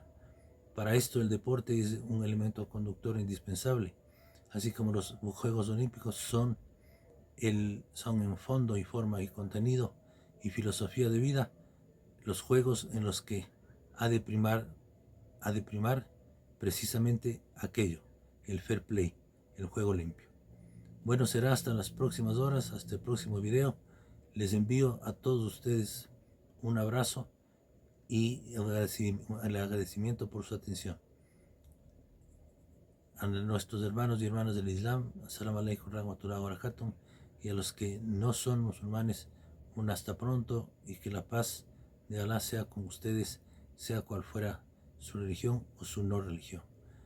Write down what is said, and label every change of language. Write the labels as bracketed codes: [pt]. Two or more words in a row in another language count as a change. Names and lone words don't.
[es] Para esto el deporte es un elemento conductor indispensable, así como los Juegos Olímpicos son en fondo y forma y contenido y filosofía de vida los juegos en los que ha de primar precisamente aquello, el [en] fair play, [es] el juego limpio. Bueno, será hasta las próximas horas, hasta el próximo video. Les envío a todos ustedes un abrazo y el agradecimiento por su atención. A nuestros hermanos y hermanas del Islam, [ar] السلام عليكم ورحمة الله وبركاته, [es] y a los que no son musulmanes, un hasta pronto, y que la paz de Alá sea con ustedes, sea cual fuera su religión o su no religión.